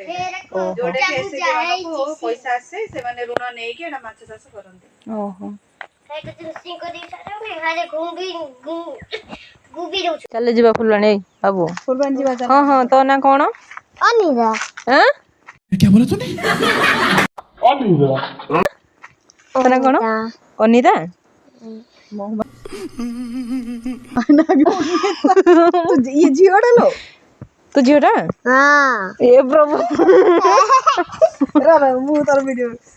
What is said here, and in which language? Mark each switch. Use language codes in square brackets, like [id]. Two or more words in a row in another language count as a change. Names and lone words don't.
[or] ଓହୋ ଯୋଉଟା କି ଏସଏଚଜି ମାନଙ୍କୁ ପଇସା ଆସେ ସେମାନେ ଋଣ ନେଇକି ଏଟା ମାଛ ଚାଷ କରନ୍ତି। ଓହୋ ଚାଲେ ଯିବା ଫୁଲବାଣୀ ଏଇ ବାବୁ। ଫୁଲବାଣୀ ଯିବା ଚାଲ। ହଁ ହଁ ତୋ ନାଁ କଣ? ଅନିଦା ଆଁ [hi] क्या बोला तूने? [or] ତୋ ନାଁ କଣ? ଅନିତା। ଇଏ ଝିଅଟା ଲୋ। ତୁ ଝିଅଟା? ହଁ ଏ ପ୍ରଭୁ ମୁଁ ତୋର ଭିଡିଓ